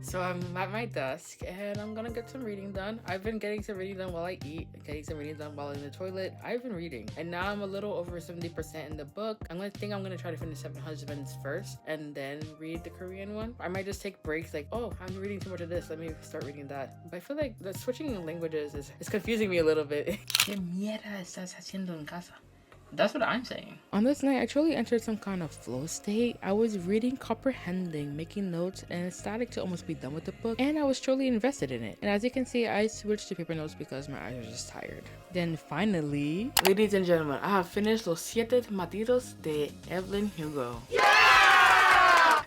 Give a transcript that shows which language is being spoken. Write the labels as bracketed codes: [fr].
[en] So I'm at my desk and I'm gonna get some reading done. I've been getting some reading done while I eat, getting some reading done while in the toilet. I've been reading, and now I'm a little over 70% in the book. I'm gonna try to finish 7 Husbands first and then read the Korean one. I might just take breaks like, oh, I'm reading too much of this, let me start reading that. But I feel like the switching in languages is confusing me a little bit. [es] ¿Qué mierda estás haciendo en casa? [en] That's what I'm saying. On this night, I truly entered some kind of flow state. I was reading, comprehending, making notes, and ecstatic to almost be done with the book, and I was truly invested in it. And as you can see, I switched to paper notes because my eyes were just tired. Then finally, ladies and gentlemen, I have finished Los Siete Maridos de Evelyn Hugo. Yeah!